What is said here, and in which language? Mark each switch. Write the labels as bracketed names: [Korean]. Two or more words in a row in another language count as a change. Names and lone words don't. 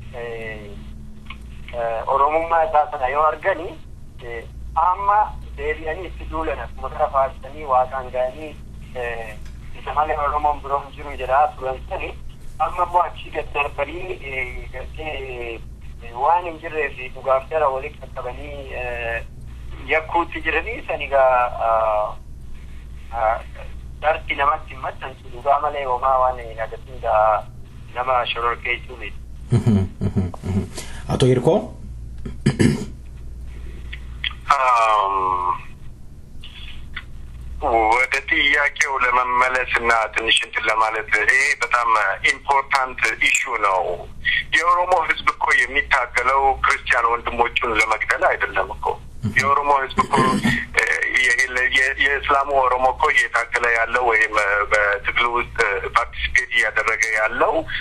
[Oromo] Oromummaa isaa sana yoo arganii amma deebi'anii itti duulan akkuma gara faarsanii waaqaan ga'anii isa malee Oromoon biroon jiru jedhaa turan sani amma immoo achii gad darbanii waan hin jirree fi dhugaaf jala walitti qaqqabanii yakkuutti jiranii sanigaa darti namatti hin maxxansu dhugaa malee homaa waan agarsiisa nama shororkeessuu miti. [Amharic] አቶ ይርኮ ወደ ጥያቄው ለመመለስና ትንሽ እንትን ለማለት ይሄ በጣም [English] important issue [Amharic] ነው። የኦሮሞ ህዝብ እኮ የሚታገለው ክርስቲያን ወንድሞቹን ለመግደል አይደለም እኮ። የኦሮሞ ህዝብ እኮ የእስላሙ ኦሮሞ እኮ እየታገለ ያለው ወይም በትግሉ ውስጥ ፓርቲሲፔት እያደረገ ያለው